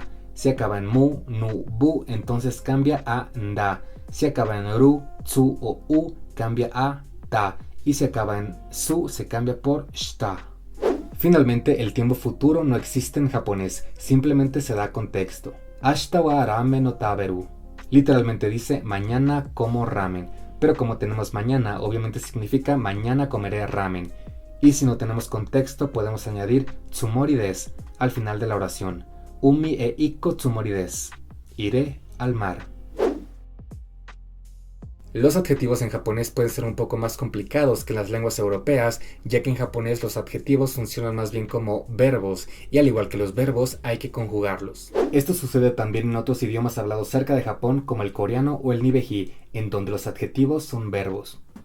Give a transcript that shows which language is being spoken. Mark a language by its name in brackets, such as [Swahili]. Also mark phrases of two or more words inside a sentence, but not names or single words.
[Spanish] Si acaba en mu, nu, bu, entonces cambia a nda. Si acaba en ru, tsu o u, cambia a ta. Y si acaba en su, se cambia por shita. Finalmente, el tiempo futuro no existe en japonés, simplemente se da contexto. [Japanese] 明日はラーメンの食べる. [Spanish] Literalmente dice mañana como ramen, pero como tenemos mañana, obviamente significa mañana comeré ramen. Y si no tenemos contexto, podemos añadir [Japanese] つもりです [Spanish] al final de la oración. [Japanese] 海へ行こうつもりです. [Spanish] Iré al mar. Los adjetivos en japonés pueden ser un poco más complicados que en las lenguas europeas, ya que en japonés los adjetivos funcionan más bien como verbos, y al igual que los verbos hay que conjugarlos. Esto sucede también en otros idiomas hablados cerca de Japón como el coreano o el nibeji, en donde los adjetivos son verbos.